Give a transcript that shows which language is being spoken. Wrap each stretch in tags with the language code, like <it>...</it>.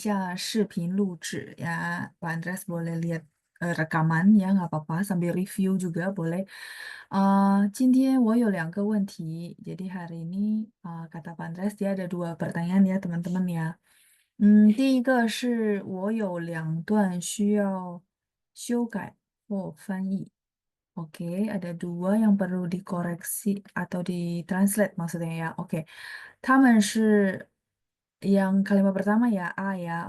<zh>不会的，您可以看一下视频录制 ya.</zh> <id>Pak Andres boleh lihat rekaman ya, nggak apa-apa. Sambil review juga boleh.</id> <zh>今天我有2个问题，</zh> <id>jadi hari ini kata Pak Andres dia ada 2 pertanyaan ya teman-teman ya.</id> <zh>第一个是我有2段需要修改或翻译.</zh> <id>Oke, ada 2 yang perlu dikoreksi atau ditranslate maksudnya ya. Oke,</id> <zh>他们是</zh> <id>yang kalimat pertama ya A ya.</id>